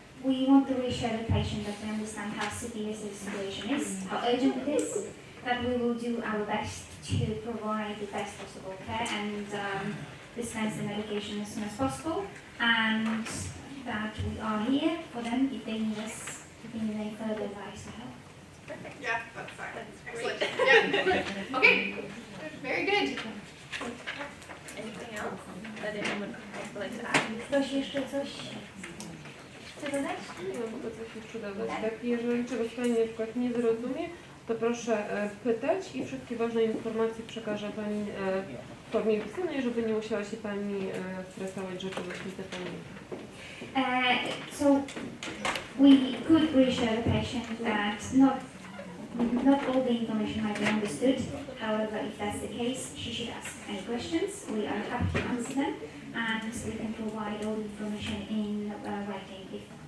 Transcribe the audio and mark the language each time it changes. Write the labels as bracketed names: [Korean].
[English] we want to reassure the patient that we understand how serious the situation is, how urgent it is, that we will do our best to provide the best possible care and dispense the medication as soon as possible, and that we are here for them if they need us, if they need any further advice or help. Perfect. Yeah, that's fine. Excellent. Yeah. Okay. Very good. Anything else that anyone would like to add? [Polish] Ktoś jeszcze coś chce dodać? Nie mam tylko coś jeszcze dodać. Tak, jeżeli czegoś Pani na przykład nie zrozumie, to proszę pytać i wszystkie ważne informacje przekaże Pani w formie pisanej, żeby nie musiała się Pani stresować, że czegoś nie zapamięta. [English] So we could reassure the patient that not all the information might be understood. However, if that's the case, she should ask any questions. We are happy to answer them, and we can provide all the information in writing if